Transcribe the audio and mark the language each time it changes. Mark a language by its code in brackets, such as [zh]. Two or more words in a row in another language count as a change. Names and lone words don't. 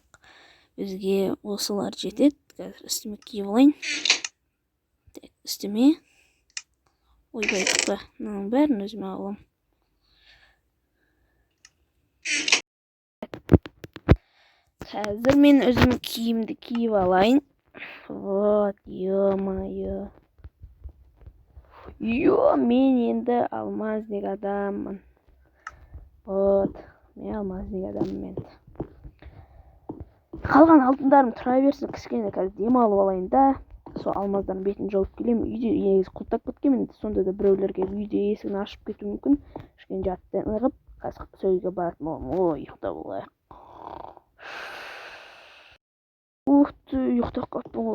[kk] Бізге осылар жетеді. Қазір үстіме киіп алайын. Так, үстіме. Ойбай, мынаның бәрін өзіме алам. Hazır men özüm kiyimdi kiyip alayın. [ru] Вот, ё-моё. [kk] Yo, men endi almazlik adamman. Вот, men almazlik adamman endi. Қалған алтындарым тұра берсін, кішкене қазір демалып алайын да. Сол алмаздардың бетін жауып келемін. Үйде негізі құлттап кеткенмін. Сонда да біреулер келіп үйде есігін ашып кетуі мүмкін. Кішкене жаттан ығып, қазір сөйге баратын боламын. Ой, ұйықтап алайық. [ru] Ух ты, [kk] ұйықтап қаттым ғой.